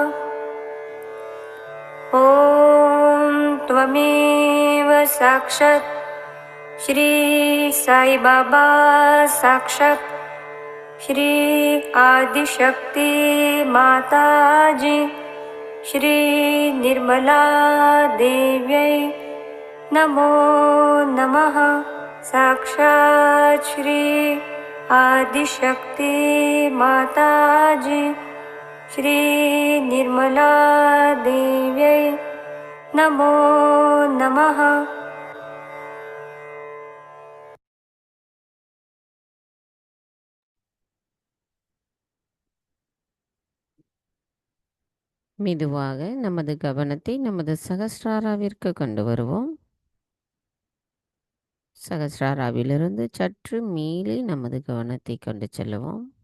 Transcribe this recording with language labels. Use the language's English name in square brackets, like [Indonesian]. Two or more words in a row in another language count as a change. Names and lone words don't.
[Sanskrit] ॐ त्वमेव साक्षात् श्री साई बाबा साक्षात् श्री आदिशक्ति माताजी श्री निर्मला देव्यै नमो नमः। साक्षात् श्री आदिशक्ति माताजी श्री निर्मला देव्यै नमो नमः। [Tamil] மெதுவாக நமது கவனத்தை நமது சகஸ்ராராவிற்கு கொண்டு வருவோம். சகஸ்ராராவிலிருந்து சற்று மேலே நமது கவனத்தை கொண்டு செல்லுவோம்.